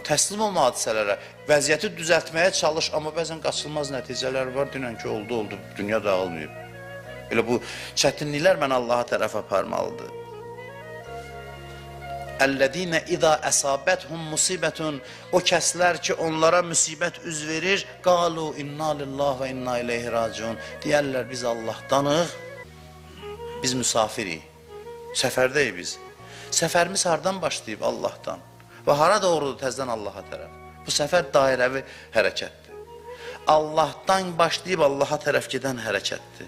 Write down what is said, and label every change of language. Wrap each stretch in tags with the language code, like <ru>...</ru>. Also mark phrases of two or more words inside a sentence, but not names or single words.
<az>Təslim olma hadisələrə, vəziyyəti düzəltməyə çalış, amma bəzən qaçılmaz nəticələr var, deyirəm ki, oldu, dünya dağılmayıb. Elə bu çətinliklər mən Allaha tərəf aparmalıdır.</az> <ar>الذين إذا أصابتهم مصيبة.</ar> <az>O kəslər ki, onlara müsibət üz verir,</az> <ar>قالوا إنا لله وإنا إليه راجعون.</ar> <az>Deyərlər, biz Allahdanıq, biz müsafirik, səfərdəyik biz. Səfərimiz hardan başlayıb? Allahdan. Və hara doğrudur? Təzdən Allaha tərəf. Bu səfər dairəvi hərəkətdir. Allahdan başlayıb Allaha tərəf gedən hərəkətdir.</az>